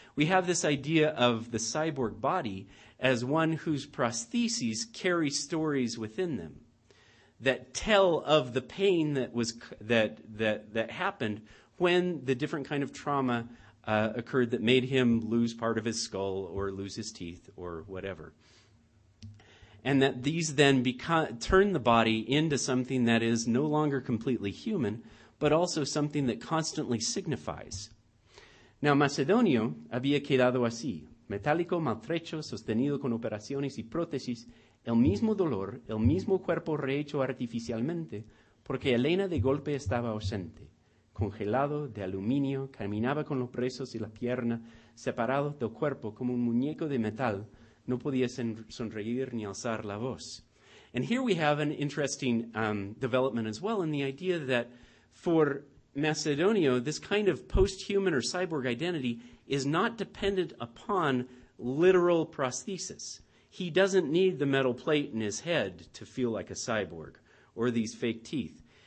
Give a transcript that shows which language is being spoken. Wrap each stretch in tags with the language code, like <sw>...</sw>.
<en>We have this idea of the cyborg body as one whose prostheses carry stories within them that tell of the pain that happened when the different kind of trauma occurred that made him lose part of his skull or lose his teeth or whatever. And that these then turn the body into something that is no longer completely human, but also something that constantly signifies.</en> <es>Now, Mechadonio había quedado así, metálico, maltrecho, sostenido con operaciones y prótesis, el mismo dolor, el mismo cuerpo rehecho artificialmente, porque Elena de golpe estaba ausente. Congelado, de aluminio, caminaba con los brazos y la pierna separados del cuerpo como un muñeco de metal. No podía sonreír ni alzar la voz.</es> <en>And here we have an interesting development as well in the idea that for Mechadonio, this kind of post-human or cyborg identity is not dependent upon literal prosthesis. He doesn't need the metal plate in his head to feel like a cyborg or these fake teeth.</en>